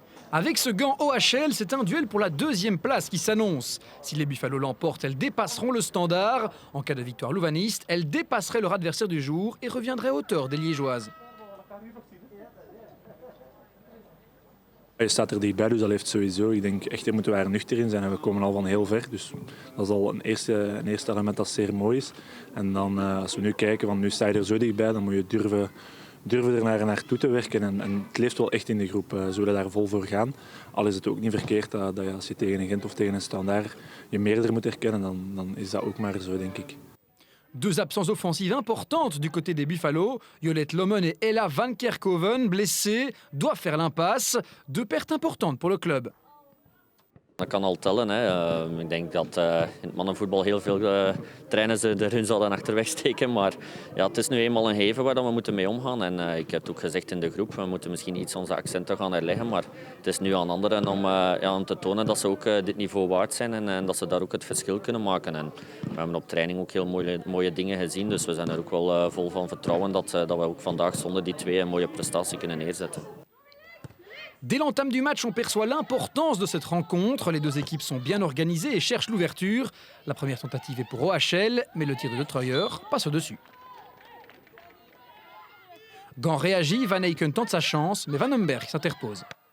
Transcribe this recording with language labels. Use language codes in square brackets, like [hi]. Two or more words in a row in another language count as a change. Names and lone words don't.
[fr] Avec ce gant OHL, c'est un duel pour la deuxième place qui s'annonce. Si les Buffalo l'emportent, elles dépasseront le standard. En cas de victoire louvaniste, elles dépasseraient leur adversaire du jour et reviendraient à hauteur des Liégeoises. [nl] Je staat er dichtbij, dus dat heeft sowieso. Ik denk echt, daar moeten we er nuchter in zijn en we komen al van heel ver. Dus dat is al een eerste element dat zeer mooi is. En dan als we nu kijken, van nu sta je er zo dichtbij, dan moet je durven er naartoe te werken. En het leeft wel echt in de groep. Ze willen daar vol voor gaan. Al is het ook niet verkeerd dat je, als je tegen een Gent of tegen een Standaard je meerdere moet herkennen, dan is dat ook maar zo, denk ik. [fr] Deux absences offensives importantes du côté des Buffalo. Jolette Lommen et Ella Van Kerkhoven, blessées, doivent faire l'impasse. Deux pertes importantes pour le club. [nl] Dat kan al tellen. Hè. Ik denk dat in het mannenvoetbal heel veel trainers de hun zouden achterweg steken. Maar ja, het is nu eenmaal een gegeven waar we moeten mee omgaan. En ik heb het ook gezegd in de groep, we moeten misschien iets onze accenten gaan herleggen. Maar het is nu aan anderen om te tonen dat ze ook dit niveau waard zijn. En dat ze daar ook het verschil kunnen maken. En we hebben op training ook heel mooie dingen gezien. Dus we zijn er ook wel vol van vertrouwen dat we ook vandaag zonder die twee een mooie prestatie kunnen neerzetten. [fr] Dès l'entame du match, on perçoit l'importance de cette rencontre. Les deux équipes sont bien organisées et cherchent l'ouverture. La première tentative est pour OHL, mais le tir de Treuer passe au-dessus. Gant réagit, Van Eycken tente sa chance, mais Van Humberg s'interpose.